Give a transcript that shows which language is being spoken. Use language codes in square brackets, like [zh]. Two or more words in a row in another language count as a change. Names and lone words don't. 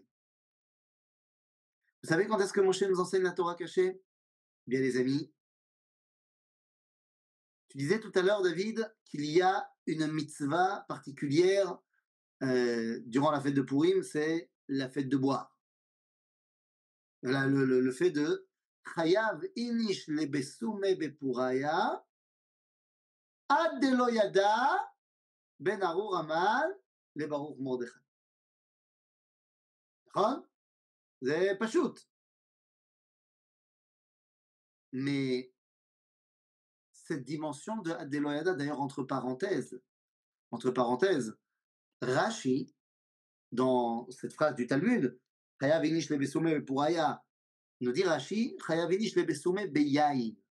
[fr] Vous savez quand est-ce que Moshe nous enseigne la Torah cachée? Bien les amis, Tu disais tout à l'heure, David, qu'il y a une mitzvah particulière durant la fête de Purim, c'est la fête de boire. Le fait de [arc] חייב איניש לבסומי בפוריא עד דלא ידע בין ארור המן לברוך מרדכי. [he] נכון? זה פשוט. [fr] Mais cette dimension de [arc] עד דלא ידע, [fr] d'ailleurs entre parenthèses, Rashi, dans cette phrase du Talmud, [arc] חייב איניש לבסומי בפוריא, [fr] nous dit Rashi, [arc] חייב איניש לבסומי ביין.